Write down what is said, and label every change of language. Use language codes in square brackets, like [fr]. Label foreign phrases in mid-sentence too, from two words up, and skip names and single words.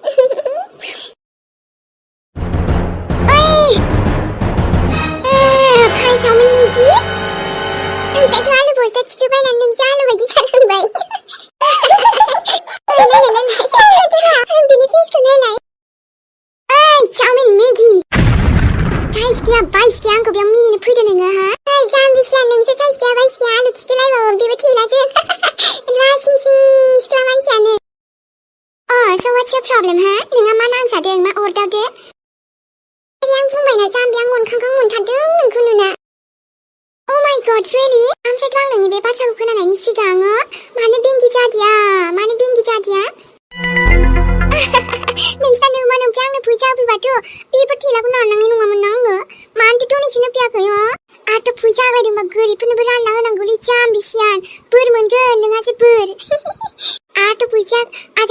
[brx] फ्राय चावमिन मेगि ओमफ्रायथ' आलु बस्ता थिखोबायनानै नोंसो आलु बायदि जानांबाय बिनि फेसखौ नायलाय ओइ चावमिन मेगि साइज गैया बाइस गैया आंखौ बेयाव मिनिनो फैदो नोङो हा ओइ जाम्बिसिया नोंसो साइज गैया बाइस गैया आलु थिखोलायबावो बेबो थैलासो लासिं सिं सिख्ला मानसियानो [en] so what's your problem [brx] हा नोंहा मा नांजादों मा अरदावदो आं बुंबायना जाम्बि आं मोनखांखां मोनथारदों नोंखौ नुना [en] Oh my god really [brx] ओमफ्रायथ' आं नोंनि बे बाथ्राखौ खोनानायनि सिगां मानो बेंगि जादिया नोंसा नोंमा नोंफ्राय आंनो फैसा होफैबाथ' बेफोर थेलाखौ नारनांनाय नङामोन ना आङो मानोथो डनेसन होफैयाखै आरोथ' फैसा आग्लायदोंबा गोरिबफोरनोबो रानना होनांगौलै जाम्बिसियान बोर मोनगोन नोंहासो बोर आरोथ' फैसा आजां